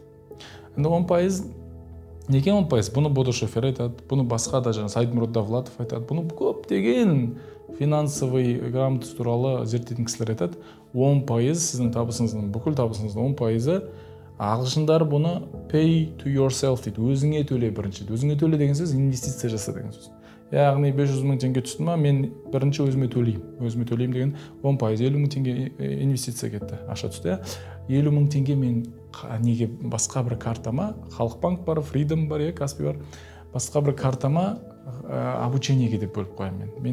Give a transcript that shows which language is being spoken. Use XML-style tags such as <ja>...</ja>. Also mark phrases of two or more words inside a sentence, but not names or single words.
<kk>Енді 10%, неге 10%? Бұны Бодо Шефер айтады, бұны басқа да Сайдмурод Давлатов айтады, бұны көптеген</kk> <ru>финансовый грамотность</ru> <kk>туралы зерттейтін кісілер айтады. 10% сіздің табысыңыздың, бүкіл табысыңыздың 10%, ағылшындар бұны</kk> <en>pay to yourself</en> <kk>дейді, өзіңе төле бірінші. Өзіңе төле деген сөз инвестиция жаса деген сөз. Яғни 500 мың теңге түсті ма, мен бірінші өзіме төлеймін деген 10%, 50 мың теңге инвестиция кетті, ақша түсті. 50 мың теңге мен неге басқа бір картама, Халықбанк бар, Freedom бар, Каспи бар, басқа бір картама обучениеге деп бөліп қоямын мен.</kk>